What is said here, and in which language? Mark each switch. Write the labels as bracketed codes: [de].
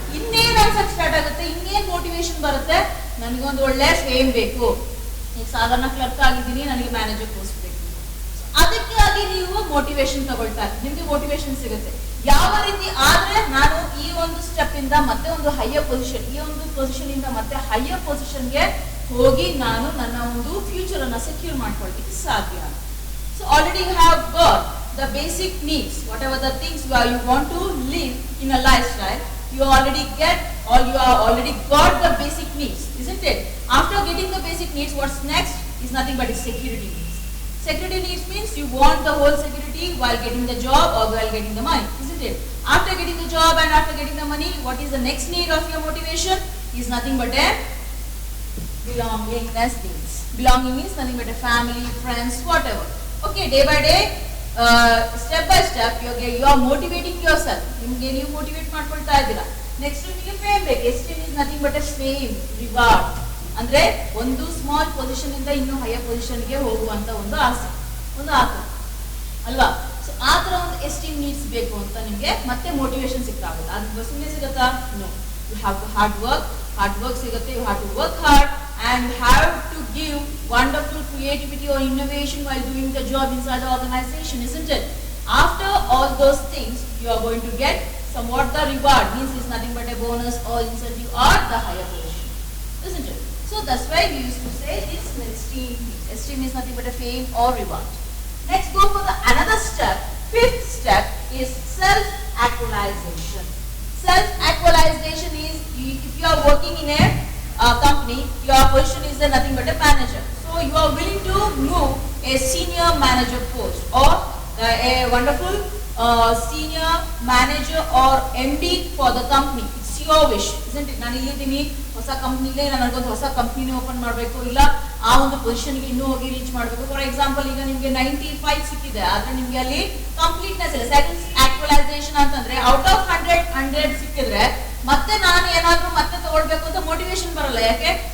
[kn] ಇನ್ನೇನ್ ಅನ್ಸಕ್ ಸ್ಟಾರ್ಟ್ ಆಗುತ್ತೆ, ಇನ್ನೇನ್ ಮೋಟಿವೇಶನ್ ಬರುತ್ತೆ, ನನಗೊಂದು ಒಳ್ಳೆ ಫೇಮ್ ಬೇಕು, ಈಗ ಸಾಧಾರಣ ಕ್ಲರ್ಕ್ ಆಗಿದ್ದೀನಿ, ನನಗೆ ಮ್ಯಾನೇಜರ್ ಪೋಸ್ಟ್ ಬೇಕು. ಅದಕ್ಕಾಗಿ ನೀವು ಮೋಟಿವೇಶನ್ ತಗೊಳ್ತಾ ಇದ್ದೀರಿ, ನಿಮ್ಗೆ ಮೋಟಿವೇಶನ್ ಸಿಗುತ್ತೆ. ಯಾವ ರೀತಿ ಆದ್ರೆ ನಾನು ಈ ಒಂದು ಸ್ಟೆಪ್ ಇಂದ ಮತ್ತೆ ಒಂದು ಹೈಯರ್ ಪೊಸಿಷನ್, ಈ ಒಂದು ಪೊಸಿಷನ್ ಇಂದ ಮತ್ತೆ ಹೈಯರ್ ಪೊಸಿಷನ್ಗೆ ಹೋಗಿ ನಾನು ನನ್ನ ಒಂದು ಫ್ಯೂಚರ್ ಅನ್ನ ಸೆಕ್ಯೂರ್ ಮಾಡ್ಕೊಳ್ಲಿಕ್ಕೆ ಸಾಧ್ಯ. [en] So already you have got the basic needs, whatever the things you want to live in a lifestyle, you already get, or you are already got the basic needs, isn't it? After getting the basic needs, what's next is nothing but security needs. Security needs means you want the whole security while getting the job or while getting the money, isn't it? After getting the job and after getting the money, what is the next need of your motivation? Is nothing but a belongingness needs. Belonging means nothing but a family, friends, whatever. Okay, day by day, step by step you are motivating yourself. [kn] ನಿಮ್ಗೆ ನೀವು motivate ಮಾಡ್ಕೊಳ್ತಾ ಇದ್ದೀರಾ. Next ನಿಮಗೆ fame ಬೇಕು. [en] Esteem is nothing but a fame, reward. [kn] ಅಂದ್ರೆ ಒಂದು small position ಇಂದ ಇನ್ನೂ ಹೈಯರ್ ಪೊಸಿಷನ್ಗೆ ಹೋಗುವಂತ ಒಂದು ಆಸೆ, ಒಂದು ಆಸೆ ಅಲ್ವಾ. ಸೊ ಆ ತರ ಒಂದು ಎಸ್ಟೀಮ್ ನೀಡ್ಸ್ ಬೇಕು ಅಂತ ನಿಮ್ಗೆ ಮತ್ತೆ ಮೋಟಿವೇಶನ್ ಸಿಕ್ಕಾಗುತ್ತೆ. ಅದು ಸುಮ್ಮನೆ ಸಿಗುತ್ತಾ? [en] no, you have to hard work [kn] ಸಿಗುತ್ತೆ. [en] You have to work hard and have to give wonderful creativity or innovation while doing the job inside the organization, isn't it? After all those things, you are going to get somewhat the reward, means it's nothing but a bonus or incentive or the higher position, isn't it? So that's why we used to say this esteem. Esteem is nothing but a fame or reward. Next, go for the another step. Fifth step is self-actualization. Self-actualization is if you are working in a company, your position is nothing but a manager. So you are willing to move a senior manager post or a wonderful senior manager or MD for the company. It's your wish, isn't it? [kn] ನಾನು ಇಲ್ಲಿದ್ದೀನಿ, ಹೊಸ ಕಂಪ್ನಿಲೇ ನನಗೊಂದು ಹೊಸ ಕಂಪ್ನಿನೇ open ಮಾಡಬೇಕು, ಇಲ್ಲ ಆ ಒಂದು ಪೊಸಿಷನ್ಗೆ ಇನ್ನೂ ಹೋಗಿ ರೀಚ್ ಮಾಡಬೇಕು. ಫಾರ್ ಎಕ್ಸಾಂಪಲ್, ಈಗ ನಿಮಗೆ 95 ಸಿಕ್ಕಿದೆ, ಆದ್ರೆ ನಿಮ್ಗೆ ಅಲ್ಲಿ ಕಂಪ್ಲೀಟ್ನೆಸ್ ಇಲ್ಲ. ಸೆಲ್ಫ್ ಆಕ್ಚುಲೈಸೇಷನ್ ಅಂತಂದ್ರೆ ಔಟ್ ಆಫ್ 100 ಸಿಕ್ಕಿದ್ರೆ ಮತ್ತೆ ನಾನು ಏನಾದ್ರೂ ಮತ್ತೆ ತಗೊಳ್ಬೇಕು ಅಂತ ಮೋಟಿವೇಶನ್ ಬರಲ್ಲ. ಯಾಕೆ?